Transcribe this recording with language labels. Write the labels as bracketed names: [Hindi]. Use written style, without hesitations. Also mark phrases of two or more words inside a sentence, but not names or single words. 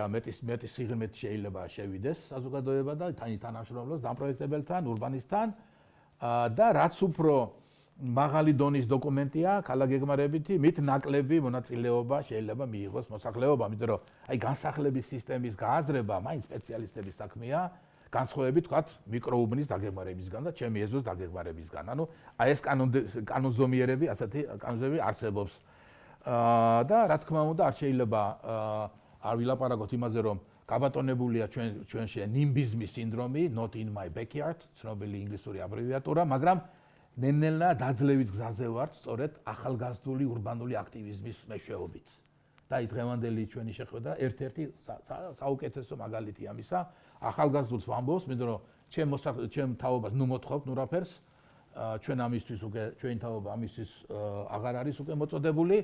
[Georgian] მეტი სიღრმით შეიძლება შევიდეს საზოგადოება და თანამშრომლობს დაპროექტებელთან, ურბანისტთან და რაც უფრო მაღალი დონის დოკუმენტია, ქალაგეგმარებითი, მით ნაკლები მონაწილეობა შეიძლება მიიღოს მოსახლეობა, იმიტომ რომ აი განსახლების სისტემის გააზრება მაინც სპეციალისტების საქმეა, განსხვავებით ვთქვათ მიკროუბნის დაგეგმარებისგან და ჩემი ეზოს დაგეგმარებისგან. ანუ აი ეს კანონზომიერები, ასეთი კანონზომიერები არსებობს. და რა თქმა უნდა, არ შეიძლება არ ვილაპარაკოთ იმაზე, რომ გაბატონებულია ჩვენში ნიმბიზმის სინდრომი, [English] not in my backyard, [Georgian] ცნობილი ინგლისური აბრევიატურა, მაგრამ ნელ-ნელა დაძლევის გზაზე ვართ, სწორედ ახალგაზრდული ურბანული აქტივიზმის მეშვეობით. და აი დღევანდელი ჩვენი შეხვედრა ერთ-ერთი საუკეთესო მაგალითი ამისა, ახალგაზრდულს ვამბობს, იმიტომ რომ ჩემ თაობას ნუ მოთხოვთ, ნუ რაფერს, ჩვენ ამისთვის უკვე ჩვენი თაობა ამისთვის აღარ არის უკვე მოწოდებული.